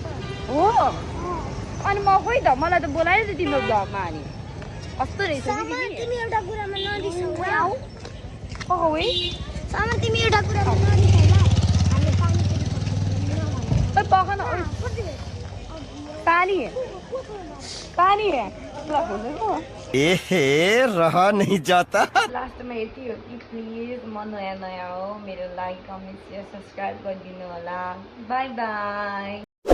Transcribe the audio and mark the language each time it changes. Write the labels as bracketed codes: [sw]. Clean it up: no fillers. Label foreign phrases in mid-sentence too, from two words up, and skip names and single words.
[ne] हो अनि म खोइ त मलाई त बोलाएर त तिम्रो भ्लगमा अनि कस्तो रहेछ नि सामान तिमी एउटा कुरामा नरिसाउ ल ओइ सामान तिमी एउटा कुरामा नरिसाउ ल हामीले पानी पखन पानी पानी ल [hi] एहे रहा नहीं जाता [ne] लास्टमा यति हो कि प्लिज म नयाँ हो मेरो [en] like comment share subscribe [ne] गरिदिनु होला [en] bye bye